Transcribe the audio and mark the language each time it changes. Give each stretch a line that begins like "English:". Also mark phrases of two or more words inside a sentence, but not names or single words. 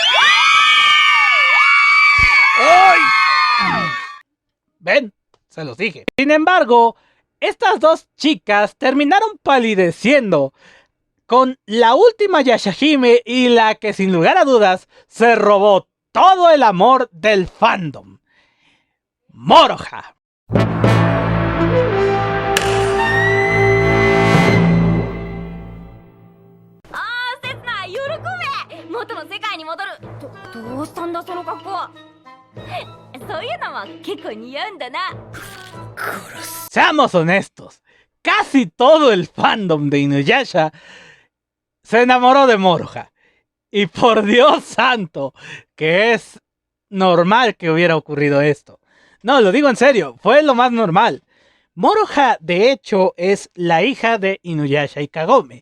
Spanish: ¡Ay! ¿Ven? Se los dije. Sin embargo, estas dos chicas terminaron palideciendo con la última Yashahime y la que sin lugar a dudas se robó todo el amor del fandom. Moroha.
Japanese: 元の世界に戻るどうしたんだその格好そういうのも結構似合うんだな
Spanish: Seamos honestos, casi todo el fandom de Inuyasha se enamoró de Moroha. Y por Dios santo, que es normal que hubiera ocurrido esto. No, lo digo en serio, fue lo más normal. Moroha, de hecho, es la hija de Inuyasha y Kagome.